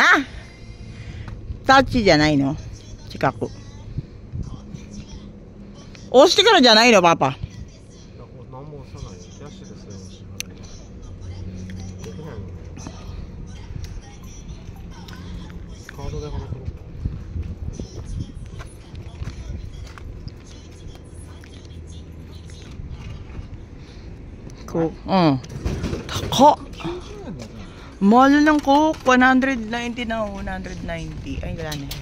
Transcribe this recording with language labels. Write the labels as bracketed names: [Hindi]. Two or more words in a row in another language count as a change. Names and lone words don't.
[Japanese] タッチじゃないの？近く。押してからじゃないの、パパ。何も押さないよ。キャッシュレスでも支払いできないの。カードで払ってる。 [Filipino] Coke. Tako. Mahal ng Coke. 190 na. 190. Ay, wala na.